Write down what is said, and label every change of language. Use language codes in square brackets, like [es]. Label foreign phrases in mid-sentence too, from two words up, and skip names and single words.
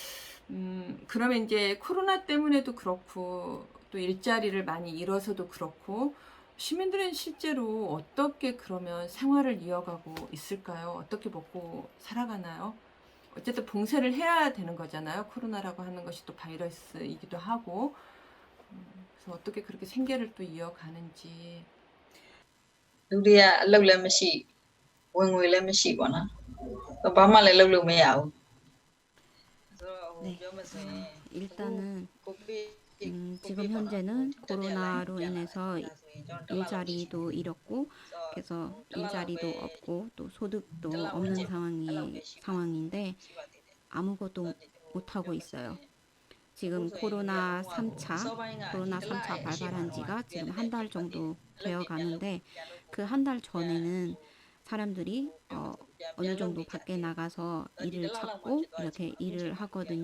[ko] 그러면 이제 코로나 때문에도 그렇고 또 일자리를 많이 잃어서도 그렇고 시민들은 실제로 어떻게 그러면 생활을 이어가고 있을까요? 어떻게 먹고 살아가나요? 어쨌든 봉쇄를 해야 되는 거잖아요. 코로나라고 하는 것이 또 바이러스이기도 하고. 그래서 어떻게 그렇게 생계를 또 이어가는지. [my] လူတွေက အလုပ်လည်းမရှိဝင်ငွေလည်းမရှိပေါ့နော်။ဘာမှလည်းလုပ်လို့မရဘူး။ဆိုတော့ [ko] 네. [my] ပြောမယ်ဆိုရင် [ko] 일단은 [my] ကိုဗစ် [ko] 지금 현재는 코로나로 인해서 일자리도 잃었고, 그래서 일자리도 없고 또 소득도 없는 상황인데 아무것도 못하고 있어요. 지금 코로나 3차 발발한 지가 지금 한 달 정도 되어 가는데 그 한 달 전에는 사람들이 어느 정도 밖에 나가서 일을 찾고 이렇게 일을 하거든요.